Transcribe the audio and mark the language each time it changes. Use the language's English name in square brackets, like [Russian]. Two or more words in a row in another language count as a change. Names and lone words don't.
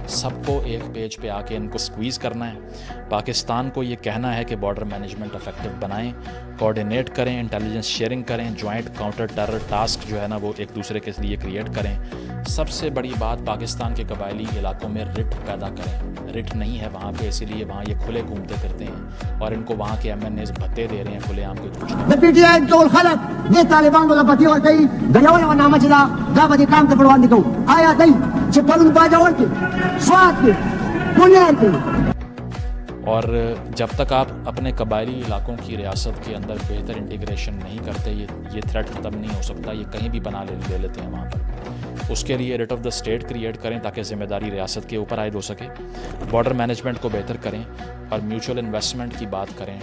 [Urdu] سب کو ایک پیج پہ آ کے ان کو سکویز کرنا ہے۔ پاکستان کو یہ کہنا ہے کہ [English] border management effective [Urdu] بنائیں، کوآرڈینیٹ کریں، [English] intelligence sharing [Urdu] کریں، [English] joint counter terror task [Urdu] جو ہے نا وہ ایک دوسرے کے لیے کریٹ کریں۔ سب سے بڑی بات پاکستان کے قبائلی علاقوں میں رٹ پیدا کریں۔ رٹ نہیں ہے وہاں پہ، اسی لیے وہاں یہ کھلے گھومتے پھرتے ہیں، اور ان کو وہاں کے ایم این ایز بھتے دے رہے ہیں کھلے عام کوئی کچھ نہیں۔ [Pashto] د پی ټی آی ټول خلک د طالبانو د پتی ورکوي غړول و نامه چې دا به دې کام ته پر وړاندې کوو آیا دی چې پرون باجوړ کې سوات کې کونړ کې۔ [Urdu] اور جب تک آپ اپنے قبائلی علاقوں کی ریاست کے اندر بہتر انٹیگریشن نہیں کرتے، یہ تھریٹ ختم نہیں ہو سکتا۔ یہ کہیں بھی بنا لے لیتے ہیں وہاں پر۔ اس کے لیے [English] writ of the state [Urdu] کریٹ کریں تاکہ ذمہ داری ریاست کے اوپر عائد ہو سکے، [English] border management [Urdu] کو بہتر کریں، اور [English] mutual investment [Urdu] کی بات کریں۔